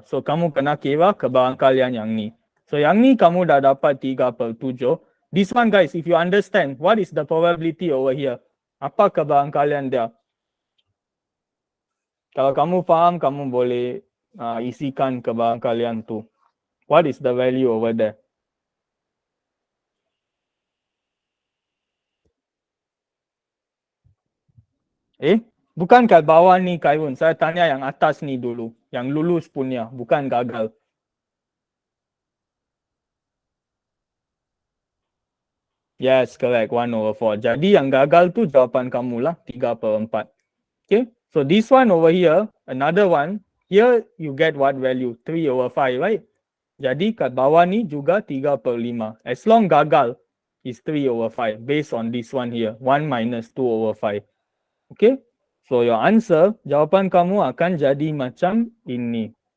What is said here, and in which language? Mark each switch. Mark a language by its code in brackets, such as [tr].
[ms] So, kamu kena kira kebarangkalian yang ni. So, yang ni kamu dah dapat 3/7. [en] This one guys, if you understand, what is the probability over here? [ms] Apa kebarangkalian dia? Kalau kamu faham, kamu boleh isikan kebarangkalian tu. [en] What is the value over there? [ms] Bukan kat bawah ni Khairun. Saya tanya yang atas ni dulu. Yang lulus punya, bukan gagal. Yes, correct. 1/4. Jadi yang gagal tu jawapan kamu lah. 3/4. Okay. [en] So this one over here, another one. Here you get what value? [ms] 3/5, right? Jadi kat bawah ni juga 3/5. [en] As long gagal is 3/5 based on this one here. 1 minus 2/5. Okay. So your answer, [ms] jawapan kamu akan jadi macam ini.